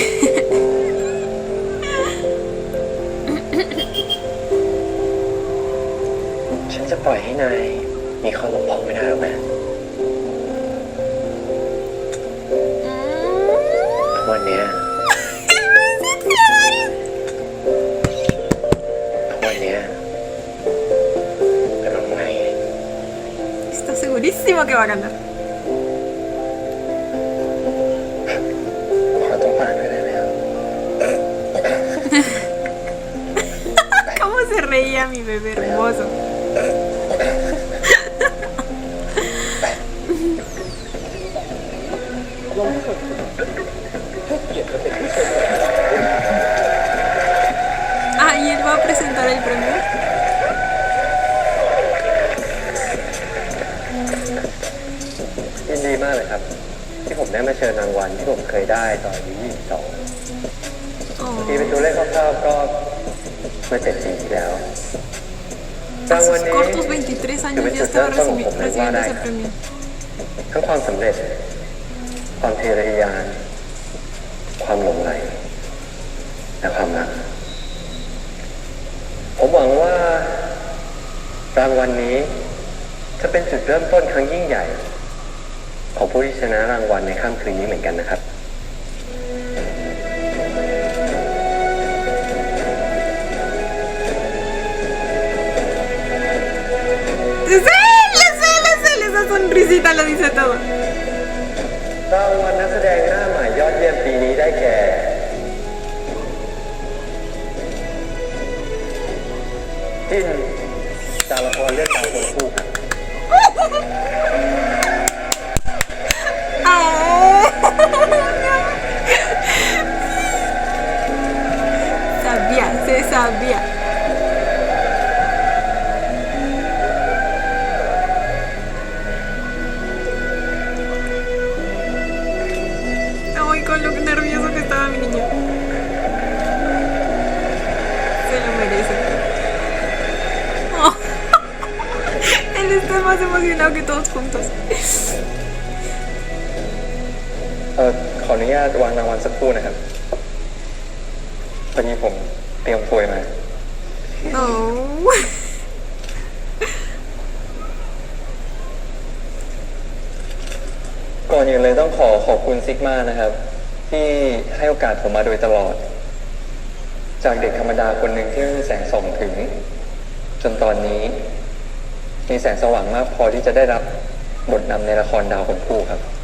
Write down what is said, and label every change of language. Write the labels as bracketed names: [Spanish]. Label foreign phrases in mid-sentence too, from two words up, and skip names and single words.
[Thai] ฉันจะปล่อยให้นายมีข้อบกพร่องไม่ได้หรอกนะวันเนี้ยเป็นวันไง [Spanish] Está segurísimo que va a ganar. [Thai] ขอต้องผ่านด้วยได้ไหมครับ [Spanish] ¿Cómo se reía mi bebé hermoso? Ah, y él va a presentar el premio. [Thai] ยินดีมากเลยครับ ที่ผมได้มาเชิญรางวัลที่ผมเคยได้ตอนอายุ22 Oh. ตีเป็นตัวเลขคร่าวๆก็เมื่อ7 ปีที่แล้ว [Spanish] A [Thai] รางวัล [Spanish] sus [Thai] นี้ [Spanish] cortos 23 años ya estaba recibiendo ese premio. [Thai] ทั้งความสำเร็จ ความทะเยอทะยาน ความหลงใหลและความรัก ผมหวังว่ารางวัลนี้จะเป็นจุดเริ่มต้นครั้งยิ่งใหญ่ ของผู้ที่ชนะรางวัลในค่ำคืนนี้เหมือนกันนะครับ [Spanish] Esa sonrisita lo dice todo. [Thai] รางวัลนักแสดงหน้าใหม่ยอดเยี่ยมปีนี้ได้แก่ที่จากละครเรื่องดาวคนคู่ครับ [Spanish] Sabía, se sabía. Ay, con lo nervioso que estaba mi niño. Se lo merece. Oh. Él está más emocionado que todos juntos. [Thai] ขออนุญาตวางรางวัลสักครู่นะครับพอดีผมเตรียมโพยมา Oh. ก่อนอื่นเลยต้องขอบคุณซิกมานะครับ ที่ให้โอกาสผมมาโดยตลอด จากเด็กธรรมดาคนหนึ่งที่ไม่มีแสงส่องถึง จนตอนนี้ มีแสงสว่างมากพอที่จะได้รับบทนำในละครดาวคนคู่ครับ